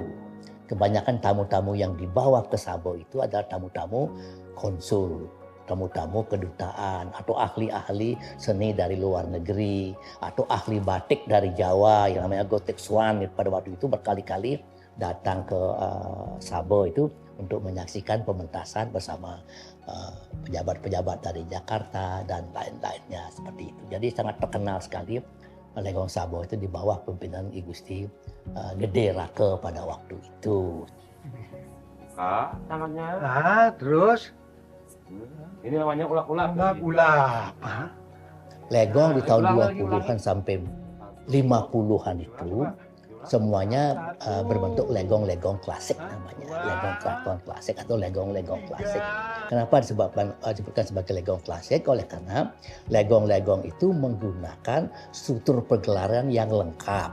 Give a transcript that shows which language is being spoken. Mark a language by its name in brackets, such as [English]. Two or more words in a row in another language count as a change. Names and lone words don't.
[Indonesian] Kebanyakan tamu-tamu yang dibawa ke Sabe itu adalah tamu-tamu konsul, tamu-tamu kedutaan atau ahli-ahli seni dari luar negeri atau ahli batik dari Jawa yang namanya Gotik Swan pada waktu itu berkali-kali datang ke Sabo itu untuk menyaksikan pementasan bersama pejabat-pejabat dari Jakarta dan lain-lainnya seperti itu. Jadi sangat terkenal sekali Legong Sabo itu di bawah pimpinan I Gusti Gede Rake pada waktu itu. Namanya. Terus? Ini namanya ulap-ulap. Ulap-ulap. Legong di tahun 20-an sampai 50-an itu semuanya berbentuk legong-legong klasik namanya. Legong keraton klasik atau legong-legong klasik. Kenapa disebutkan sebagai legong klasik? Oleh karena legong-legong itu menggunakan struktur pergelaran yang lengkap.